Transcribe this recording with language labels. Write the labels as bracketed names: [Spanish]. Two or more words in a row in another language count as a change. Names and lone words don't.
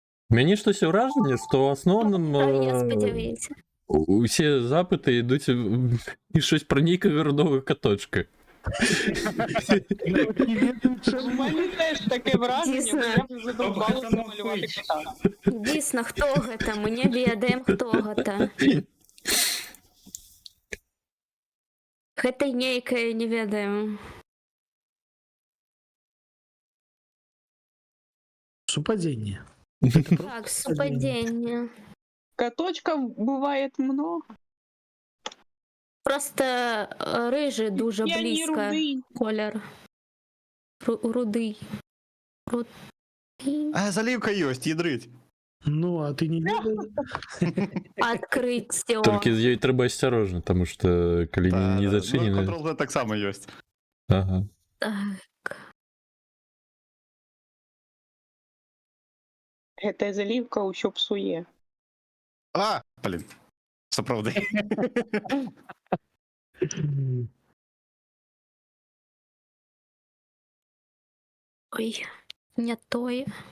[Ukrainian] Мені щось враження, що в основному Я сподіваюся. усі запити йдуть і щось про ніякого родового каточка. У мене теж таке враження, Дійсно. бо я вже задовбалася малювати кота. [Belarusian] Дійсно, хто гэта? Мы не ведаем, хто гэта. Гэта нейкае не ведаем. [Russian] Супадение. [Belarusian] Так, супадзенне. [Russian] Коточков бывает много. [Belarusian] Просто рыжы дуже Я не блізка рудый. колер. Рудый. Рудый. А заливка ёсць, ядрыть. Ну, а ты не ведаешь? Открыццё. [Ukrainian] Тільки з ёй треба осторожно, тому що коли не Ну, зачинено. [Belarusian] Ctrl-Z таксама ёсць. Ага. Так. Гэта заливка ўсё псуе. А, блин. Сапраўды. Ой, не тое.